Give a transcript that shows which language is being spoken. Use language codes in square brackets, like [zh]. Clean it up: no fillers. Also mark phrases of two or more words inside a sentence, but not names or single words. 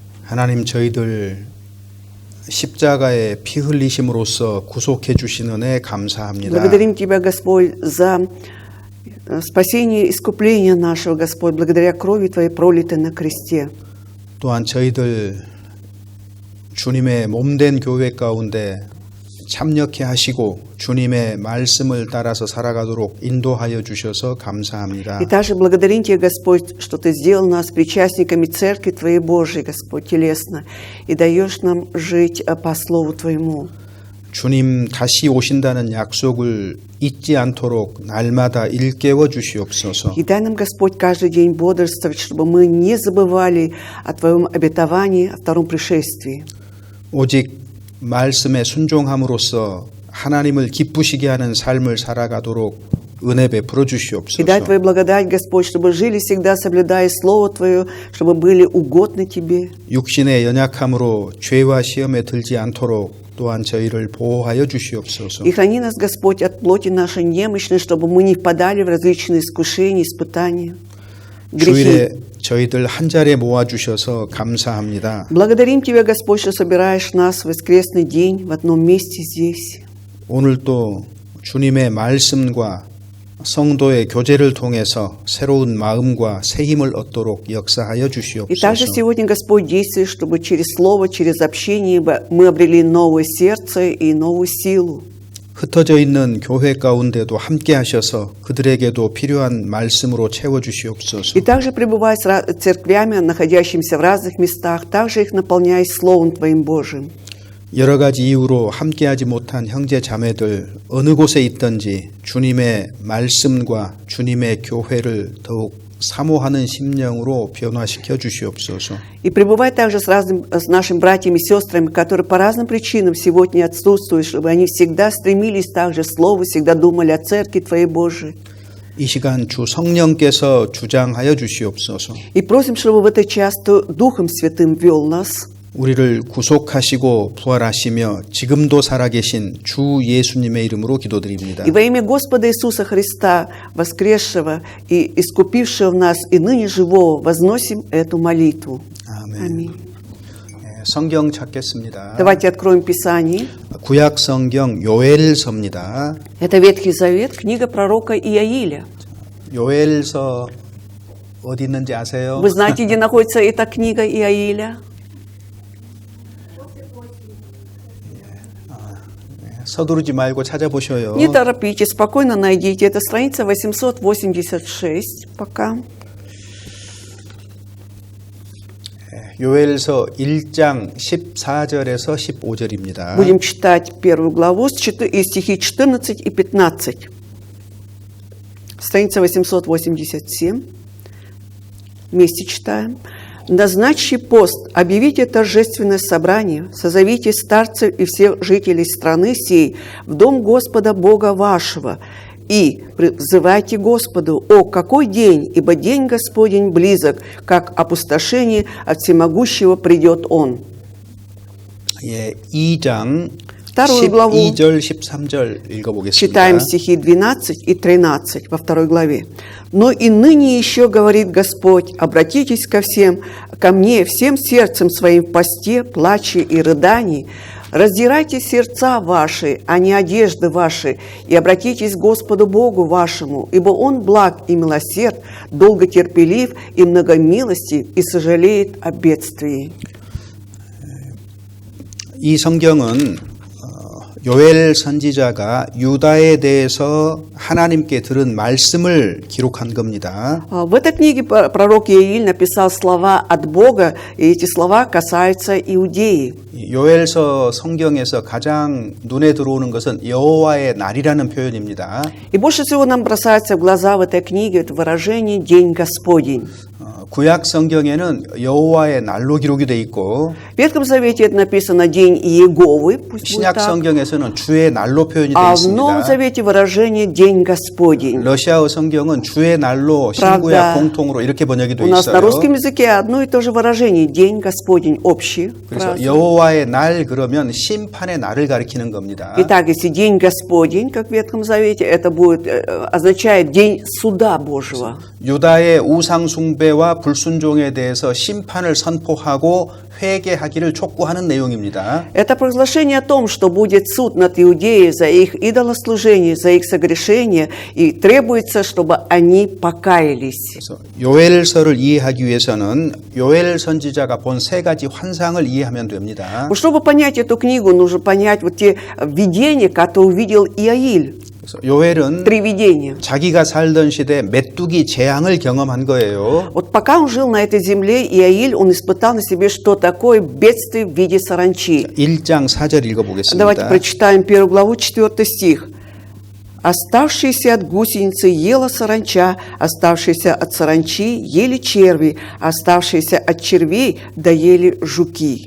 [ko] 하나님 저희들 십자가의 피 흘리심으로써 구속해 주신 은혜 감사합니다. [ru] Благодарим Тебя, Господь, за спасение и искупление нашего, Господь, благодаря крови Твоей, пролитой на кресте. [ko] 또한 저희들 주님의 몸된 교회 가운데 참여케 하시고 주님의 말씀을 따라서 살아가도록 인도하여 주셔서 감사합니다. [ru] И также благодарим Тебя, Господь, что Ты сделал нас причастниками Церкви Твоей Божией, Господь, телесно, и даешь нам жить по Слову Твоему. [ko] 주님 다시 오신다는 약속을 잊지 않도록 날마다 일깨워 주시옵소서. [ru] И дай нам, Господь, каждый день бодрствовать, чтобы мы не забывали о Твоем обетовании, о втором пришествии. [ko] 오직 말씀에 순종함으로써 하나님을 기쁘시게 하는 삶을 살아가도록 은혜 베풀어 [ru] И дай [ko] 주시옵소서. [ru] Твою благодать, Господь, чтобы жили всегда, соблюдая Слово Твое, чтобы были угодны Тебе. [ko] 육신의 연약함으로 죄와 시험에 들지 않도록 또한 저희를 보호하여 주시옵소서. [ru] И храни нас, Господь, от плоти нашей немощной, чтобы мы не впадали в различные искушения, испытания, грехи. [ko] 주일에 저희들 한 자리에 모아 주셔서 감사합니다. [ru] Благодарим Тебя, Господь, что собираешь нас в воскресный день в одном месте здесь. [ko] 오늘도 주님의 말씀과 성도의 교제를 통해서 새로운 마음과 새 힘을 얻도록 역사하여 [ru] И также [ko] 주시옵소서. [ru] сегодня, Господь, действует, чтобы через Слово, через общение мы обрели новое сердце и новую силу. [ko] 흩어져 있는 교회 가운데도 함께 하셔서 그들에게도 필요한 말씀으로 채워 주시옵소서. [ru] И также пребывая с церквями, находящимися в разных местах, также их наполняй Словом Твоим Божиим. [ko] 여러 가지 이유로 함께하지 못한 형제 자매들 어느 곳에 있든지 주님의 말씀과 주님의 교회를 더욱 사모하는 심령으로 변화시켜 주시옵소서. [ru] И пребывай также с нашими братьями и сестрами, которые по разным причинам сегодня отсутствуют, чтобы они всегда стремились также к Слову, всегда думали о Церкви Твоей Божией. [ko] 이 시간 주 성령께서 주장하여 주시옵소서. [ru] И просим, чтобы в этот час Ты Духом Святым вел нас, [ko] 우리를 구속하시고 부활하시며 지금도 살아계신 주 예수님의 이름으로 기도드립니다. [ru] и во имя Господа Иисуса Христа, воскресшего и искупившего нас, и ныне живого, возносим эту молитву. [ko] 아멘. [ru] Аминь. [ko] 성경 찾겠습니다. [ru] Давайте откроем Писание. [ko] 구약 성경 요엘서입니다. [ru] Это Ветхий Завет, книга пророка Иаиля. [ko] 요엘서 어디 있는지 아세요? [ru] Вы знаете, где находится эта книга Иаиля? [ko] 서두르지 말고 찾아보셔요. [ru] Не торопитесь, спокойно найдите. Это страница 886 пока. [ko] 요엘서 1장 14절에서 15절입니다. [ru] Будем читать первую главу и стихи 14 и 15. Страница 887. Вместе читаем. «Назначьте пост, объявите торжественное собрание, созовите старцев и всех жителей страны сей в дом Господа Бога вашего, и взывайте Господу, о, какой день, ибо день Господень близок, как опустошение от всемогущего придет Он». [ko] 예, 2장 [ru] Вторую главу [ko] 12절 13절 읽어보겠습니다. [ru] читаем стихи 12 и 13 во второй главе. «Но и ныне еще, говорит Господь, обратитесь ко мне всем сердцем своим в посте, плаче и рыдании, раздирайте сердца ваши, а не одежды ваши, и обратитесь к Господу Богу вашему, ибо Он благ и милосерд, долготерпелив и многомилостив, и сожалеет о бедствии». [ko] 이 성경은 요엘 선지자가 유다에 대해서 하나님께 들은 말씀을 기록한 겁니다. [ru] В этой книге пророк Иаиль написал слова от Бога, и эти слова касаются Иудеи. [ko] 요엘서 성경에서 가장 눈에 들어오는 것은 여호와의 날이라는 표현입니다. [ru] И больше всего нам бросается в глаза в этой книге это выражение «День Господень». [ko] 구약 성경에는 여호와의 날로 기록이 돼 있고 [ru] В Ветхом Завете это написано «День Иеговы», пусть будет [ko] 신약 [ru] так, [ko] 성경에서는 주의 날로 표현이 돼 [ru] а в Новом [ko] 있습니다. [ru] Завете выражение «День Господень». [ko] 러시아어 성경은 주의 날로 신구약 공통으로 이렇게 번역이 돼 [ru] У нас на [ko] 있어요. [ru] русском языке одно и то же выражение «День Господень» общий. [ko] 그래서 여호와의 날 그러면 심판의 날을 가리키는 겁니다. [ru] Итак, если День Господень, как в Ветхом Завете, это будет означает День Суда Божьего. [ko] 유다의 우상 숭배와 불순종에 대해서 심판을 선포하고 회개하기를 촉구하는 내용입니다. [ru] Это провозглашение о том, что будет суд над Иудеей за их идолослужение, за их согрешение, и требуется, чтобы они покаялись. [ko] 그래서 요엘서를 이해하기 위해서는 요엘 선지자가 본 세 가지 환상을 이해하면 됩니다. [ru] Вот чтобы понять эту книгу, нужно понять вот те видения, которые увидел Иаиль. [ko] 그래서 요엘은 [ru] Три видения. [ko] 자기가 살던 시대 메뚜기 재앙을 경험한 거예요. [ru] Вот пока он жил на этой земле, Иаиль, он испытал на себе, что такое бедствие в виде саранчи. [ko] 1장 4절 [ru] Давайте [ko] 읽어보겠습니다. [ru] прочитаем 1 главу, 4 стих. «Оставшиеся от гусеницы ела саранча, оставшиеся от саранчи ели черви, оставшиеся от червей доели жуки».